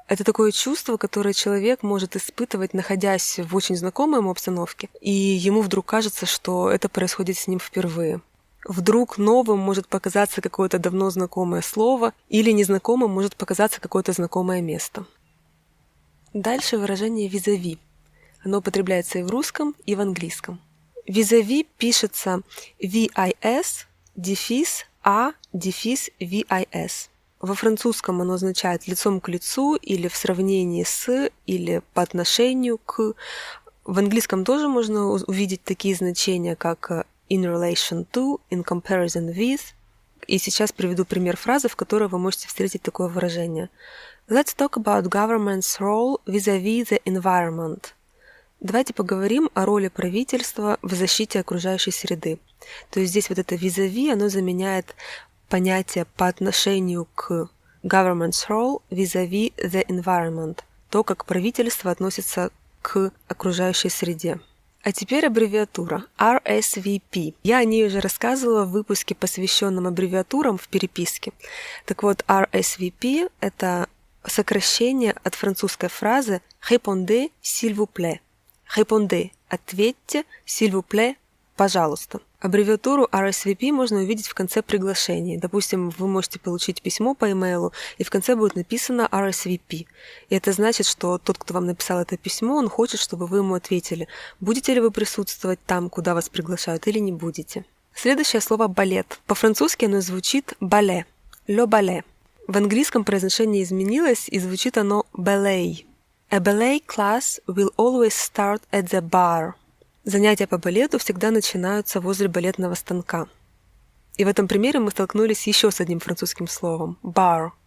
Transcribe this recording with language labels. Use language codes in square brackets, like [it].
[ru] Это такое чувство, которое человек может испытывать, находясь в очень знакомой ему обстановке, и ему вдруг кажется, что это происходит с ним впервые. Вдруг новым может показаться какое-то давно знакомое слово, или незнакомым может показаться какое-то знакомое место. Дальше выражение «vis-à-vis». Оно употребляется и в русском, и в английском. «Vis-à-vis» пишется «vis», дефис «a», дефис «vis». Во французском оно означает «лицом к лицу» или «в сравнении с», или «по отношению к». В английском тоже можно увидеть такие значения, как [en] in relation to, in comparison with. [ru] И сейчас приведу пример фразы, в которой вы можете встретить такое выражение. [en] Let's talk about government's role vis-à-vis the environment. [ru] Давайте поговорим о роли правительства в защите окружающей среды. То есть здесь вот это vis-à-vis, оно заменяет понятие по отношению к [en] government's role vis-à-vis the environment. [ru] То, как правительство относится к окружающей среде. А теперь аббревиатура RSVP. Я о ней уже рассказывала в выпуске, посвященном аббревиатурам в переписке. Так вот, RSVP — это сокращение от французской фразы [fr] «Répondez, s'il vous plaît». [ru] «Répondez» — «ответьте», «s'il vous plaît» — «пожалуйста». Аббревиатуру RSVP можно увидеть в конце приглашений. Допустим, вы можете получить письмо по имейлу, и в конце будет написано RSVP. И это значит, что тот, кто вам написал это письмо, он хочет, чтобы вы ему ответили, будете ли вы присутствовать там, куда вас приглашают, или не будете. Следующее слово «балет». По-французски оно звучит «бале», «le ballet». В английском произношение изменилось, и звучит оно «ballet». [en] A ballet class will always start at the bar. [ru] Занятия по балету всегда начинаются возле балетного станка. И в этом примере мы столкнулись еще с одним французским словом – bar.